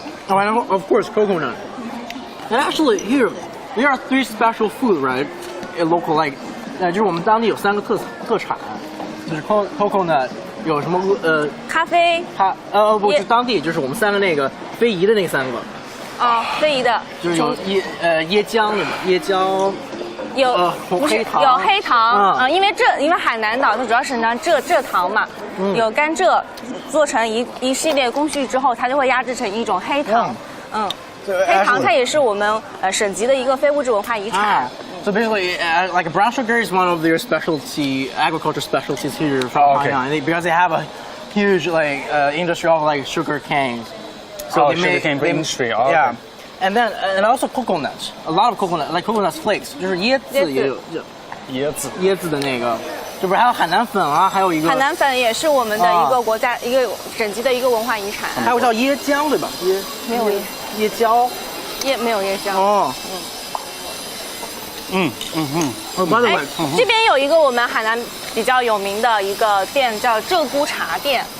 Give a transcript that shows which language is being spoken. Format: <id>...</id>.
<en>Oh, and of course, coconut. And actually, here there are 3 special food, right? Local like,</en> <zh>就是我们当地有3个特产，就是 coconut， 有什么咖啡，不是当地，就是我们3个那个非遗的那3个。哦，非遗的，就是有椰浆的嘛，椰浆。有不是有黑糖，因为海南岛它主要是拿蔗糖嘛，有甘蔗做成一系列工序之后，它就会压制成一种黑糖，黑糖它也是我们省级的一个非物质文化遗产。</zh> <en>So basically, like brown sugar is one of their specialty agriculture specialties here from Hainan, because they have a huge like industry of like sugar canes. So they make sugar cane industry. Oh, yeah. Okay. And then and also coconuts, a lot of coconut, like coconut flakes，</en> <zh>就是椰子也有，椰子的那个，这不是还有海南粉啊，还有一个海南粉也是我们的一个国家一个省级的一个文化遗产。还有叫椰浆对吧？没有椰胶，没有椰浆。哦。哎，这边有一个我们海南比较有名的一个店叫鹧鸪茶店。</zh>